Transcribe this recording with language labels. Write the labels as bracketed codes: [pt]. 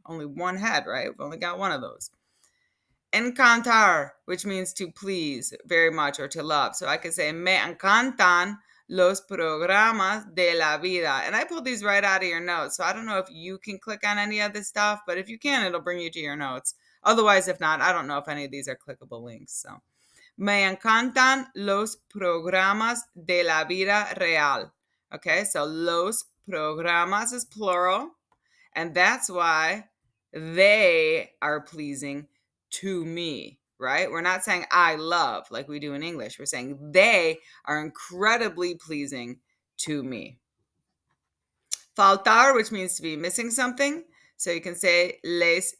[en] Only one head, right? We've only got one of those. Encantar, which means to please very much or to love. So I could say [es] me encantan los programas de la vida. [en] And I pulled these right out of your notes. So I don't know if you can click on any of this stuff, but if you can, it'll bring you to your notes. Otherwise, if not, I don't know if any of these are clickable links. [es] So me encantan los programas de la vida real. [en] Okay, so los programas is plural. And that's why they are pleasing to me, right? We're not saying I love like we do in English. We're saying they are incredibly pleasing to me. Faltar, which means to be missing something. So you can say les.